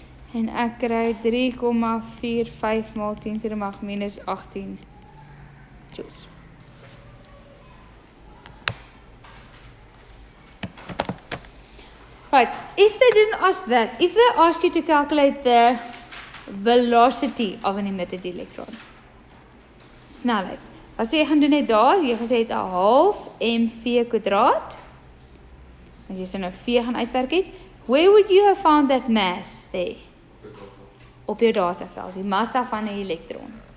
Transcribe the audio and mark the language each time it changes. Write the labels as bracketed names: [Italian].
[Afrikaans] En ek kry 3,45 maal 10 to the mag minus 18 joules. [English] Right, if they didn't ask that, if they ask you to calculate the velocity of an emitted electron, snelheid. [Afrikaans] As jy gaan doen net daar, jy gesê het 'n half mv kwadraat. As jy nou v gaan uitwerk het, [English] where would you have found that mass there? [Afrikaans] Op jou dataveld, die massa van 'n elektron.